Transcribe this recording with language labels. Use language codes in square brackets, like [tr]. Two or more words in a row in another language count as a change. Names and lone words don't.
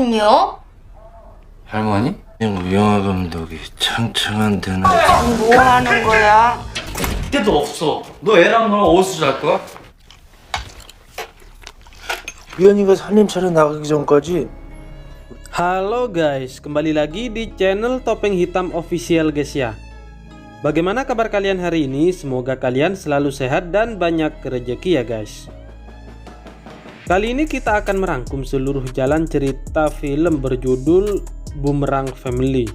[ko] 할머니요? 할머니? 영화 감독이 창창한 데는 뭐 하는 거야? 때도 없어. 너 애랑 너랑 어디서 잘 거야? 유연이가 살림 차려 나가기 전까지 [id] Halo guys, kembali lagi di channel Topeng Hitam Official guys ya. Bagaimana kabar kalian hari ini? Semoga kalian selalu sehat dan banyak rezeki ya guys. Kali ini kita akan merangkum seluruh jalan cerita film berjudul Boomerang Family.